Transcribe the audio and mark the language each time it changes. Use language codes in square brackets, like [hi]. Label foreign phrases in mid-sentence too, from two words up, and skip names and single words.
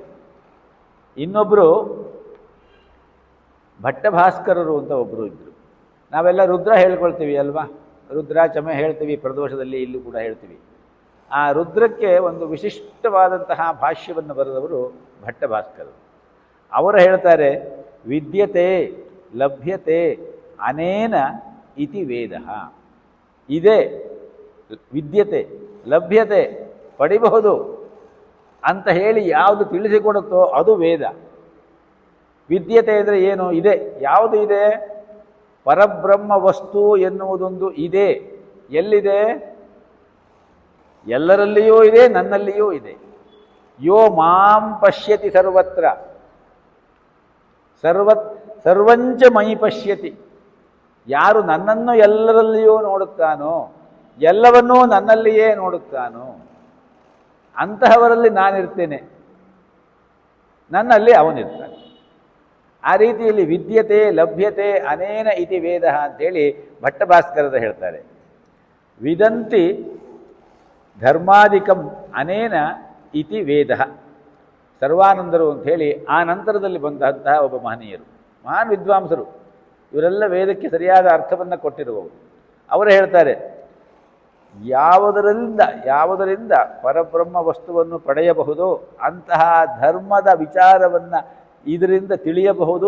[kn] ಇನ್ನೊಬ್ಬರು ಭಟ್ಟಭಾಸ್ಕರರು ಅಂತ ಒಬ್ಬರು ಇದ್ದರು. ನಾವೆಲ್ಲ ರುದ್ರ ಹೇಳ್ಕೊಳ್ತೀವಿ ಅಲ್ವಾ, ರುದ್ರ ಚಮೆ ಹೇಳ್ತೀವಿ, ಪ್ರದೋಷದಲ್ಲಿ ಇಲ್ಲೂ ಕೂಡ ಹೇಳ್ತೀವಿ. ಆ ರುದ್ರಕ್ಕೆ ಒಂದು ವಿಶಿಷ್ಟವಾದಂತಹ ಭಾಷ್ಯವನ್ನು ಬರೆದವರು ಭಟ್ಟಭಾಸ್ಕರರು. ಅವರು ಹೇಳ್ತಾರೆ, [sa] ವಿದ್ಯತೆ ಲಭ್ಯತೆ ಅನೇನ ಇತಿ ವೇದ. [kn] ಇದೆ, [sa] ವಿದ್ಯತೆ ಲಭ್ಯತೆ [kn] ಪಡಿಬಹುದು ಅಂತ ಹೇಳಿ ಯಾವುದು ತಿಳಿಸಿಕೊಡುತ್ತೋ ಅದು ವೇದ. ವಿದ್ಯತೆ ಅಂದರೆ ಏನು? ಇದೆ. ಯಾವುದು ಇದೆ? ಪರಬ್ರಹ್ಮ ವಸ್ತು ಎನ್ನುವುದೊಂದು ಇದೆ. ಎಲ್ಲಿದೆ? ಎಲ್ಲರಲ್ಲಿಯೂ ಇದೆ, ನನ್ನಲ್ಲಿಯೂ ಇದೆ. [sa] ಯೋ ಮಾಂ ಪಶ್ಯತಿ ಸರ್ವತ್ರ ಸರ್ವಂಚ ಮಯಿ ಪಶ್ಯತಿ. [kn] ಯಾರು ನನ್ನನ್ನು ಎಲ್ಲರಲ್ಲಿಯೂ ನೋಡುತ್ತಾನೋ, ಎಲ್ಲವನ್ನೂ ನನ್ನಲ್ಲಿಯೇ ನೋಡುತ್ತಾನೋ ಅಂತಹವರಲ್ಲಿ ನಾನಿರ್ತೇನೆ, ನನ್ನಲ್ಲಿ ಅವನಿರ್ತಾನೆ. ಆ ರೀತಿಯಲ್ಲಿ [sa] ವಿದ್ಯತೆ ಲಭ್ಯತೆ ಅನೇನ ಇತಿ ವೇದ [kn] ಅಂತೇಳಿ ಭಟ್ಟಭಾಸ್ಕರದ ಹೇಳ್ತಾರೆ. [sa] ವಿದಂತಿ ಧರ್ಮಾಧಿಕಂ ಅನೇನ ಇತಿ ವೇದ. [kn] ಸರ್ವಾನಂದರು ಅಂಥೇಳಿ ಆ ನಂತರದಲ್ಲಿ ಬಂದಂತಹ ಒಬ್ಬ ಮಹನೀಯರು, ಮಹಾನ್ ವಿದ್ವಾಂಸರು. ಇವರೆಲ್ಲ ವೇದಕ್ಕೆ ಸರಿಯಾದ ಅರ್ಥವನ್ನು ಕೊಟ್ಟಿರುವವರು. ಅವರು ಹೇಳ್ತಾರೆ, ಯಾವುದರಿಂದ ಪರಬ್ರಹ್ಮ ವಸ್ತುವನ್ನು ಪಡೆಯಬಹುದು ಅಂತಹ ಧರ್ಮದ ವಿಚಾರವನ್ನು ಇದರಿಂದ ತಿಳಿಯಬಹುದು.